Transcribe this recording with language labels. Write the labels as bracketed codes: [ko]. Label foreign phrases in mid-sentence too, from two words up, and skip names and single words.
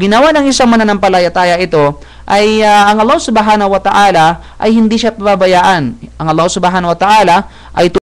[tl] ginawa ng isang mananampalataya ito, ay ang Allah [ar] سبحانه وتعالى [tl] ay hindi siya pababayaan. Ang Allah [ar] سبحانه وتعالى [tl] ay